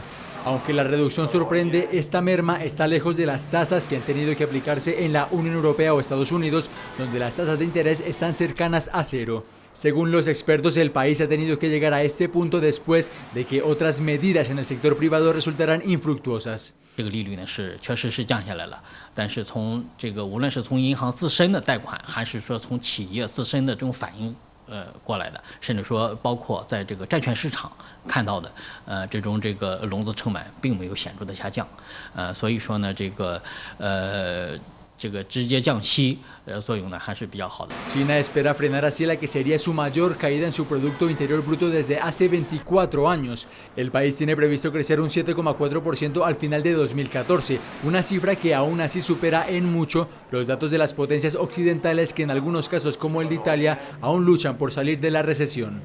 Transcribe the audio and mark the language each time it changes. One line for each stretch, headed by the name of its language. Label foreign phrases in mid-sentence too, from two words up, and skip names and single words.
Spanish: Aunque la reducción sorprende, esta merma está lejos de las tasas que han tenido que aplicarse en la Unión Europea o Estados Unidos, donde las tasas de interés están cercanas a cero. Según los expertos, el país ha tenido que llegar a este punto después de que otras medidas en el sector privado resultaran infructuosas.
Chinese: 这个利率呢确实是降下来了，但是从这个无论是从银行自身的贷款，还是说从企业自身的这种反应过来的，甚至说包括在这个债券市场看到的这个融资成本并没有显著的下降，所以说呢这个这个直接降息作用呢还是比较好的。
Spanish: China espera frenar así la que sería su mayor caída en su Producto Interior Bruto desde hace 24 años. El país tiene previsto crecer un 7,4% al final de 2014, una cifra que aún así supera en mucho los datos de las potencias occidentales que en algunos casos como el de Italia aún luchan por salir de la recesión.